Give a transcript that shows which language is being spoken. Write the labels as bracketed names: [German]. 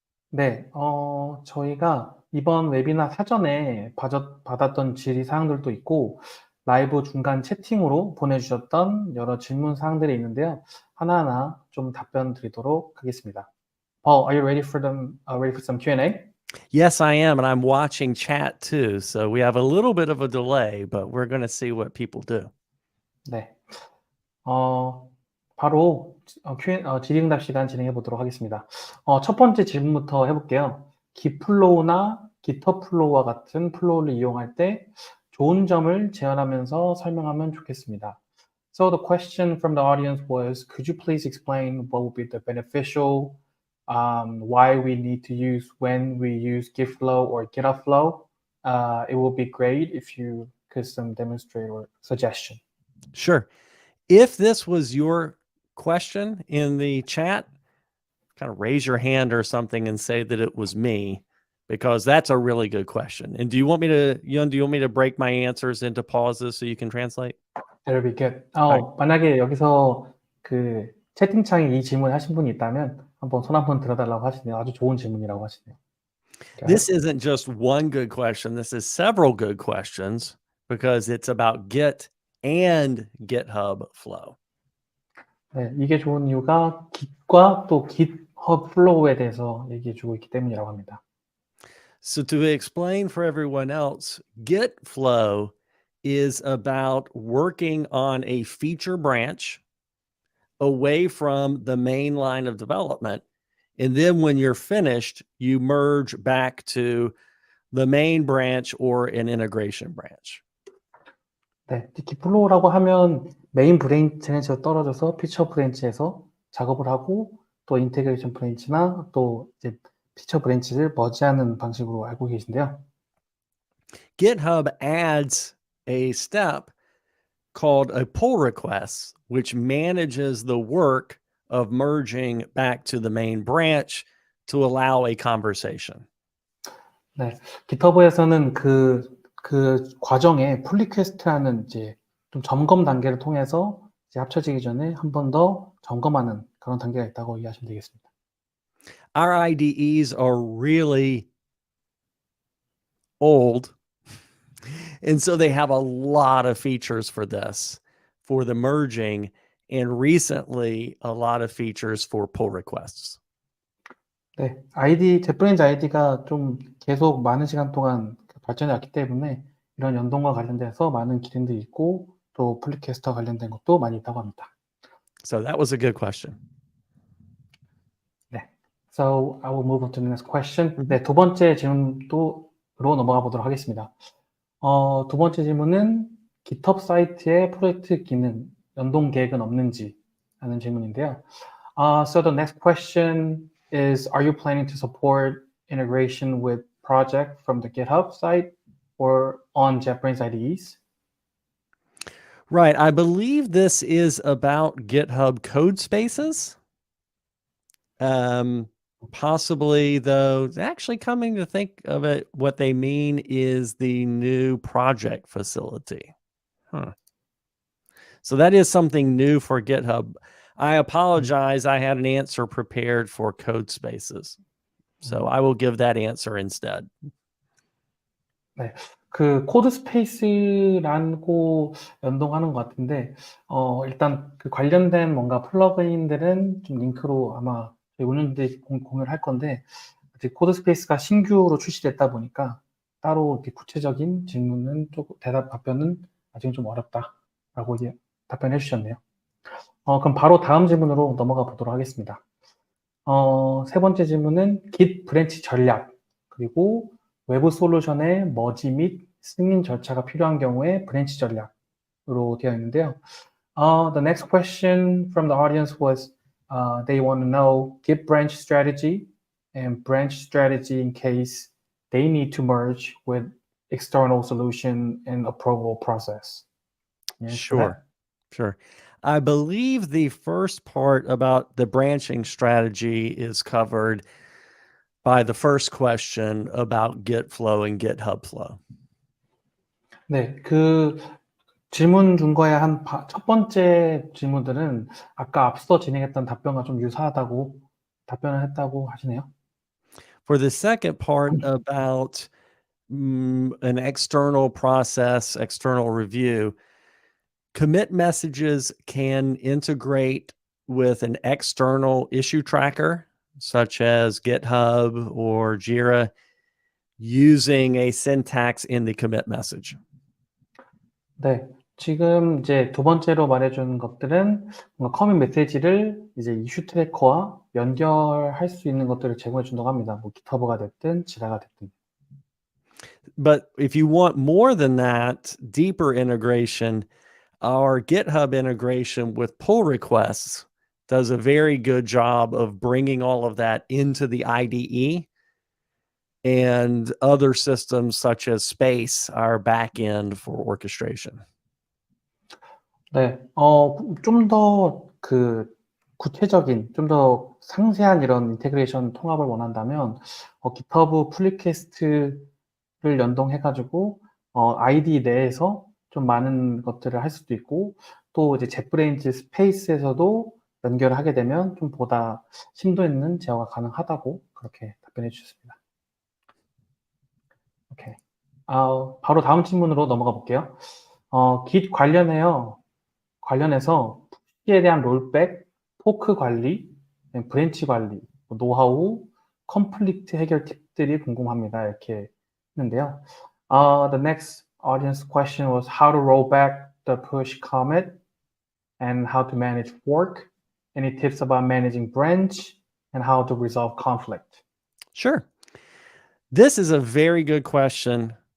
[Korean] 네, 저희가 이번 웨비나 사전에 받았던 질의사항들도 있고 라이브 중간 채팅으로 보내주셨던 여러 질문 사항들이 있는데요. 하나하나 좀 답변 드리도록 하겠습니다. [English] Paul, are you ready for some Q&A? Yes, I am, and I'm watching chat too. So we have a little bit of a delay, but we're going to see what people do. [Korean] 네, 바로 질의응답 시간 진행해 보도록 하겠습니다. 첫 번째 질문부터 해볼게요. Git플로우나 GitHub 플로우와 같은 플로우를 이용할 때 좋은 점을 제안하면서 설명하면 좋겠습니다. [English] So the question from the audience was, could you please explain what would be the beneficial, why we need to use when we use Git flow or GitHub flow? It would be great if you could demonstrate or suggestion. Sure. If this was your question in the chat, kind of raise your hand or something and say that it was me, because that's a really good question. And do you want me to break my answers into pauses so you can translate? That'll be good. Right. [Korean] 만약에 여기서 그 채팅창에 이 질문 하신 분이 있다면 한번 손 한번 들어달라고 하시네요. 아주 좋은 질문이라고 하시네요. [English] This isn't just one good question. This is several good questions because it's about Git and GitHub flow. [Korean] 네, 이게 좋은 이유가 Git과 또 GitHub flow에 대해서 얘기해주고 있기 때문이라고 합니다. [English] So to explain for everyone else, Git flow is about working on a feature branch away from the main line of development. And then when you're finished, you merge back to the main branch or an integration branch. [Korean] 네, Git플로우라고 하면 메인 브랜치에서 떨어져서 피처 브랜치에서 작업을 하고 또 인테그레이션 브랜치나 또 이제 피처 브랜치를 머지하는 방식으로 알고 계신데요. [English] GitHub adds a step called a pull request, which manages the work of merging back to the main branch to allow a conversation. [Korean] 네, GitHub에서는 그 과정에 풀 리퀘스트라는 이제 좀 점검 단계를 통해서 이제 합쳐지기 전에 한 번 더 점검하는 그런 단계가 있다고 이해하시면 되겠습니다. [English] Our IDEs are really old, and so they have a lot of features for this, for the merging, and recently a lot of features for pull requests. [Korean] 네, JetBrains ID가 좀 계속 많은 시간 동안 발전해 왔기 때문에 이런 연동과 관련돼서 많은 기능들이 있고 또 풀 리퀘스트와 관련된 것도 많이 있다고 합니다. [English] So that was a good question. 네, so I will move on to the next question. [Korean] 네, 두 번째 질문으로 넘어가 보도록 하겠습니다. 두 번째 질문은 GitHub 사이트에 프로젝트 기능 연동 계획은 없는지 하는 질문인데요. [English] So the next question is, are you planning to support integration with project from the GitHub site or on JetBrains IDEs? Right. I believe this is about GitHub code spaces. Possibly, though, actually coming to think of it, what they mean is the new project facility. So that is something new for GitHub. I apologize. I had an answer prepared for code spaces. So I will give that answer instead. [Korean] 네, 그 코드 스페이스라고 연동하는 것 같은데, 일단 그 관련된 뭔가 플러그인들은 좀 링크로 아마 저희 운영진들이 공유를 할 건데, 아직 코드 스페이스가 신규로 출시됐다 보니까 따로 이렇게 구체적인 질문은 답변은 아직은 좀 어렵다라고 이제 답변해 주셨네요. 그럼 바로 다음 질문으로 넘어가 보도록 하겠습니다. 세 번째 질문은 Git 브랜치 전략, 그리고 외부 솔루션의 머지 및 승인 절차가 필요한 경우에 브랜치 전략으로 되어 있는데요. [English] The next question from the audience was they want to know Git branch strategy and branch strategy in case they need to merge with external solution and approval process. Sure. I believe the first part about the branching strategy is covered by the first question about Git flow and GitHub flow. [Korean] 네, 그 질문 준 거에 첫 번째 질문들은 아까 앞서 진행했던 답변과 좀 유사하다고 답변을 했다고 하시네요. [English] For the second part about an external process, external review, commit messages can integrate with an external issue tracker, such as GitHub or Jira, using a syntax in the commit message. [Korean] 네, 지금 이제 두 번째로 말해준 것들은 뭔가 커밋 메시지를 이제 이슈 트래커와 연결할 수 있는 것들을 제공해 준다고 합니다. 뭐 GitHub가 됐든 지라가 됐든. [English] But if you want more than that, deeper integration, our GitHub integration with pull requests does a very good job of bringing all of that into the IDE, and other systems such as Space, our backend for orchestration. [Korean] 네, 좀 더 그 구체적인, 좀 더 상세한 이런 인테그레이션 통합을 원한다면 GitHub 풀 리퀘스트를 연동해가지고 IDE 내에서 좀 많은 것들을 할 수도 있고 또 이제 JetBrains 스페이스에서도 연결을 하게 되면 좀 보다 심도 있는 제어가 가능하다고 그렇게 답변해 주셨습니다. 오케이. 바로 다음 질문으로 넘어가 볼게요. Git 관련해서 푸시에 대한 롤백, 포크 관리, 브랜치 관리, 노하우, 컴플리트 해결 팁들이 궁금합니다. 이렇게 했는데요. [English] The next audience question was how to roll back the push commit and how to manage fork. Any tips about managing branch and how to resolve conflict? Sure. This is a very good question